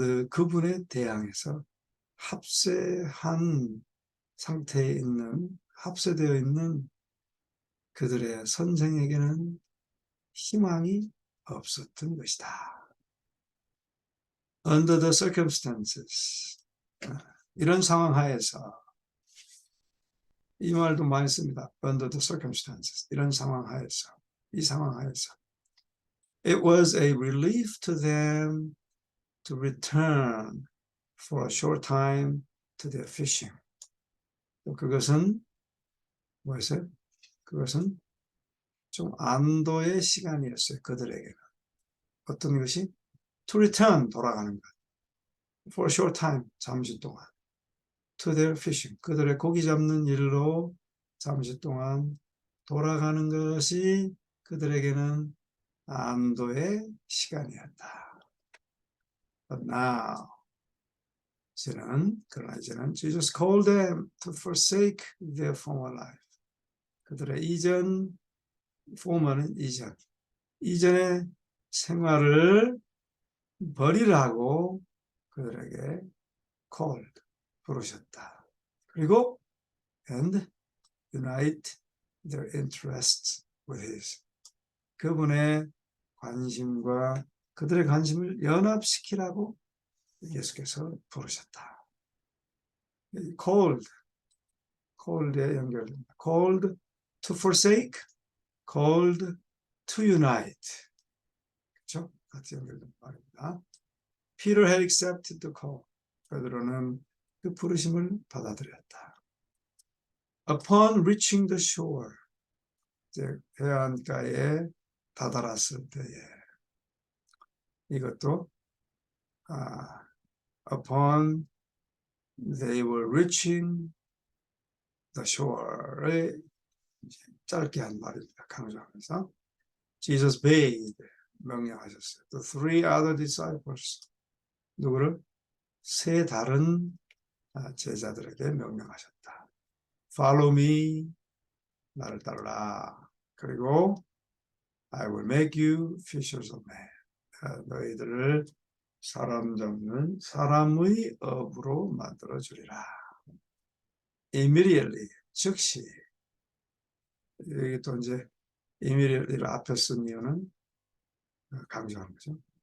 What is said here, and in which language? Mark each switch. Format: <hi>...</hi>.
<ko>그분에 대항해서 합세한 상태에 있는, 합세되어 있는 그들의 선생에게는 희망이 없었던 것이다.</ko> <en>Under the circumstances,</en> <ko>이런 상황 하에서, 이 말도 많이 씁니다.</ko> <en>Under the circumstances,</en> <ko>이런 상황 하에서, 이 상황 하에서,</ko> <en>it was a relief to them to return for a short time to their fishing.</en> <ko>그것은 뭐였어요? 그것은 좀 안도의 시간이었어요. 그들에게는. 어떤 것이?</ko> <en>To return,</en> <ko>돌아가는 것.</ko> <en>For a short time,</en> <ko>잠시 동안.</ko> <en>To their fishing,</en> <ko>그들의 고기 잡는 일로 잠시 동안 돌아가는 것이 그들에게는 안도의 시간이었다.</ko> <en>But now,</en> <ko>그러나 이제는</ko> <en>Jesus called them to forsake their former life.</en> <ko>그들의 이전, former는 이전의 생활을 버리라고 그들에게 called, 부르셨다. 그리고</ko> <en>and unite their interests with his.</en> <ko>그분의 관심과 그들의 관심을 연합시키라고 예수께서 부르셨다. called에 연결됩니다.</ko> <en>called to forsake, called to unite.</en> <ko>같이 연결된 말입니다.</ko> <en>Peter had accepted the call.</en> <ko>베드로는 그 부르심을 받아들였다.</ko> <en>Upon reaching the shore,</en> <ko>이제 해안가에 다다랐을 때에 이것도</ko> <en>upon they were reaching the shore</en> <ko>를 짧게 한 말입니다. 강조하면서</ko> <en>Jesus bade</en> <ko>명령하셨어요.</ko> <en>The three other disciples</en> <ko>누구를? 세 다른 제자들에게 명령하셨다.</ko> <en>Follow me,</en> <ko>나를 따르라. 그리고</ko> <en>I will make you fishers of men.</en> <ko>너희들을 사람 잡는 사람의 업으로 만들어 주리라. Immediately, 즉시. 여기 또 이제 immediately를 앞에 쓴 이유는 강조하는 거죠.</ko>